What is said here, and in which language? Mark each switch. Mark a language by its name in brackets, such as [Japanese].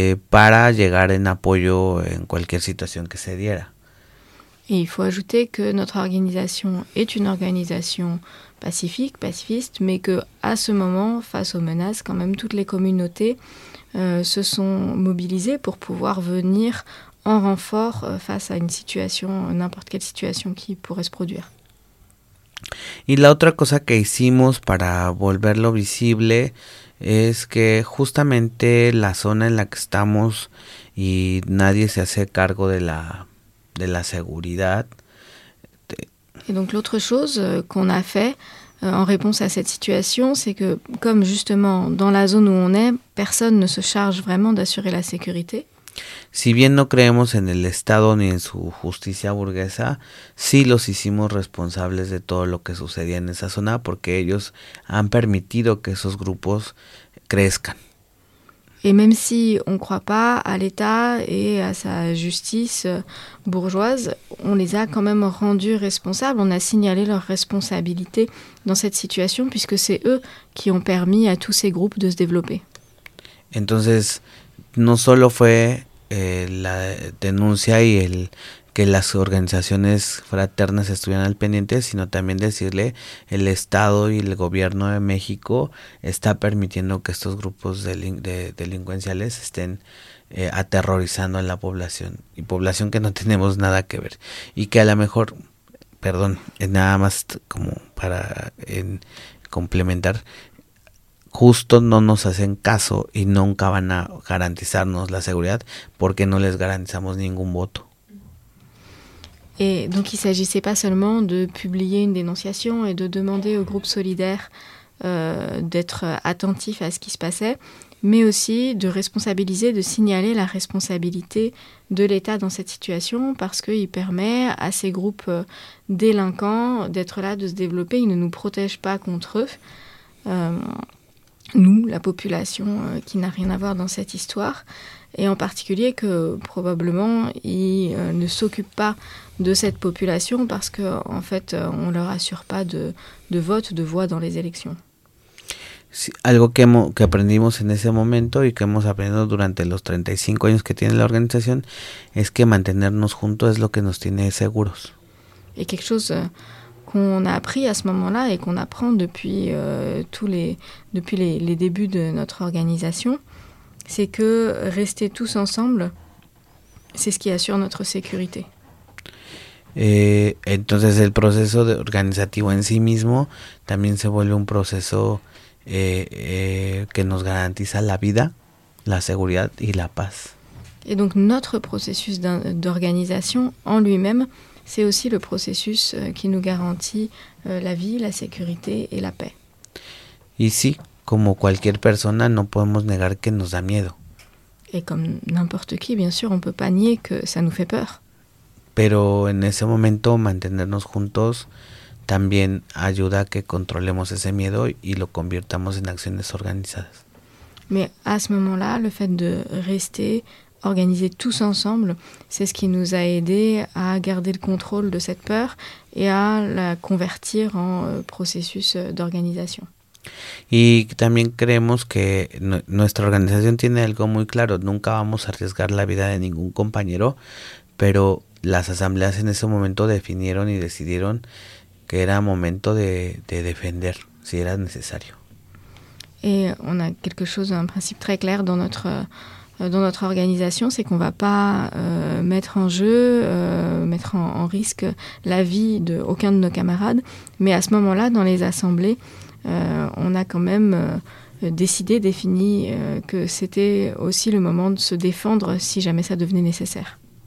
[Spanish] para llegar en apoyo en cualquier situación que se diera. [French] Et il faut ajouter que notre organisation est une organisation pacifique, pacifiste, mais que à ce moment, face aux menaces, quand même toutes les communautés se sont mobilisées pour pouvoir venir en renfort face à une situation, n'importe quelle situation qui pourrait se produire. [Spanish] Y la otra cosa que hicimos para volverlo visible es que justamente la zona en la que estamos y nadie se hace cargo de la seguridad. [French] Et donc l'autre chose qu'on a fait en réponse à cette situation, c'est que comme justement dans la zone où on est, personne ne se charge vraiment d'assurer la sécurité. [Spanish] Si bien no creemos en el Estado ni en su justicia burguesa, sí los hicimos responsables de todo lo que sucedía en esa zona porque ellos han permitido que esos grupos crezcan. [French] Et même si on ne croit pas à l'État et à sa justice bourgeoise, on les a quand même rendus responsables, on a signalé leur responsabilité dans cette situation puisque c'est eux qui ont permis à tous ces groupes de se développer. [Spanish] Entonces, no solo fue la denuncia y el que las organizaciones fraternas estuvieran al pendiente, sino también decirle el Estado y el gobierno de México está permitiendo que estos grupos delincuenciales estén aterrorizando a la población, y población que no tenemos nada que ver, y que a lo mejor, perdón, nada más como para complementar, justo no nos hacen caso y nunca van a garantizarnos la seguridad porque no les garantizamos ningún voto. [French] Et donc il ne s'agissait pas seulement de publier une dénonciation et de demander aux groupes solidaires d'être attentifs à ce qui se passait, mais aussi de responsabiliser, de signaler la responsabilité de l'État dans cette situation, parce qu'il permet à ces groupes délinquants d'être là, de se développer, ils ne nous protègent pas contre eux, nous, la population qui n'a rien à voir dans cette histoire. Et en particulier que probablement ils ne s'occupent pas de cette population parce que en fait on leur assure pas de vote, de voix dans les élections. [Spanish] Sí, algo que aprendimos en ese momento y que hemos aprendido durante los 35 años que tiene la organización es que mantenernos juntos es lo que nos tiene seguros. [French] Et quelque chose qu'on a appris à ce moment-là et qu'on apprend depuis les débuts de notre organisation. C'est que rester tous ensemble, c'est ce qui assure notre sécurité. [Spanish] Entonces, el proceso de organizativo en sí mismo también se vuelve un proceso que nos garantiza la vida, la seguridad y la paz. [French] Et donc, notre processus d'organisation en lui-même, c'est aussi le processus qui nous garantit la vie, la sécurité et la paix. Ici. [Spanish] Como cualquier persona, no podemos negar que nos da miedo. Y como [French] n'importe qui, bien sûr, on peut pas nier que ça nous fait peur. [Spanish] Pero en ese momento, mantenernos juntos también ayuda a que controlemos ese miedo y lo convirtamos en acciones organizadas. [French] Mais à ce moment-là, le fait de rester organisés tous ensemble, c'est ce qui nous a aidé à garder le contrôle de cette peur et à la convertir en processus d'organisation. [Spanish] Y también creemos que nuestra organización tiene algo muy claro, nunca vamos a arriesgar la vida de ningún compañero, pero las asambleas en ese momento definieron y decidieron que era momento de defender si era necesario. [French] Et on a quelque chose, un principe très clair dans notre organisation, c'est qu'on va pas mettre en risque la vie de aucun de nos camarades, mais à ce moment-là dans les assemblées on a quand même décidé, défini que c'était aussi le moment de se défendre si jamais ça devenait nécessaire.